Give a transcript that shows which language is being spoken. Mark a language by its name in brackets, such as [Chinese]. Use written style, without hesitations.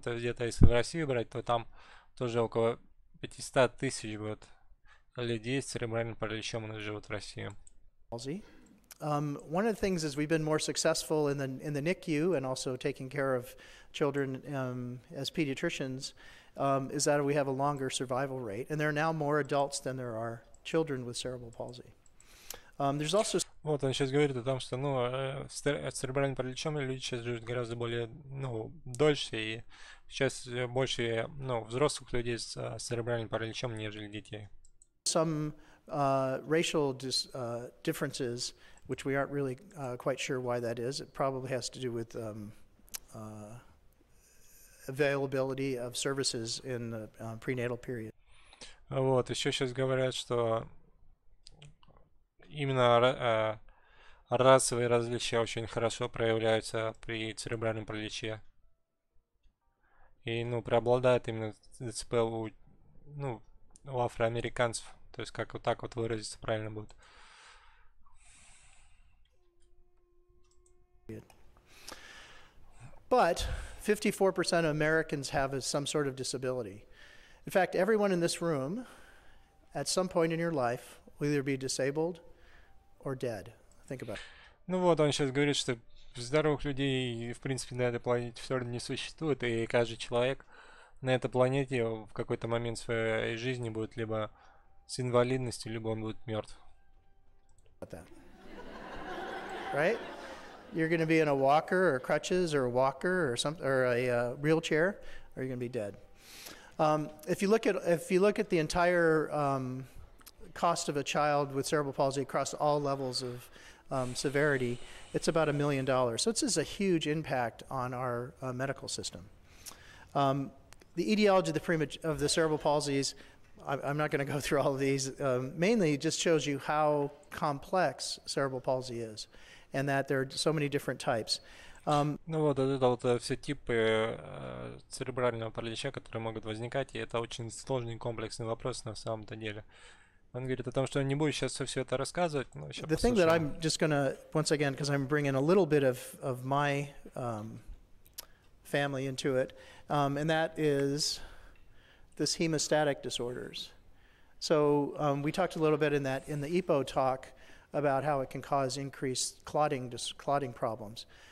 [Russian] То есть где-то если в Россию брать, то там тоже около 500 тысяч будет людей с церебральным параличом у нас живут в России. [English] One of the things is we've been more successful in the NICU and also taking care of children as pediatricians is that we have a longer survival rate, and there are now more adults than there are children with cerebral palsy. There's also. [Russian] Вот он сейчас говорит о том, что с церебральным параличом люди сейчас живут гораздо более дольше, и сейчас больше взрослых людей с церебральным параличом, нежели детей. [English] Some racial differences, which we aren't really quite sure why that is. It probably has to do with availability of services in the prenatal period. [Russian] Вот, еще сейчас говорят, что именно расовые различия очень хорошо проявляются при церебральном параличе. И, преобладает именно ДЦП у афроамериканцев. То есть, как вот так вот выразиться правильно будет. [English] But 54% of Americans have some sort of disability. In fact, everyone in this room, at some point in your life, will either be disabled or dead. Think about it. [Russian] Вот он сейчас говорит, что здоровых людей, в принципе, на этой планете все равно не существует, и каждый человек на этой планете в какой-то момент своей жизни будет либо с инвалидностью, либо он будет мертв. [English] Right? You're going to be in a walker or crutches or a walker or a wheelchair, or you're going to be dead. If you look at the entire cost of a child with cerebral palsy across all levels severity, it's about $1 million. So this is a huge impact on our medical system. The etiology of the cerebral palsies, I'm not going to go through all of these. Mainly, it just shows you how complex cerebral palsy is, and that there are so many different types. [Russian] Ну вот, это вот все типы церебрального паралича, которые могут возникать, и это очень сложный комплексный вопрос на самом-то деле. Он говорит о том, что он не будет сейчас все это рассказывать, но сейчас [English] The thing that [Russian] послушаем. [English] I'm just going to, once again, because I'm bringing a little bit of my family into it, and that is this hemostatic disorders. So we talked a little bit in the EPO talk about how it can cause increased clotting problems.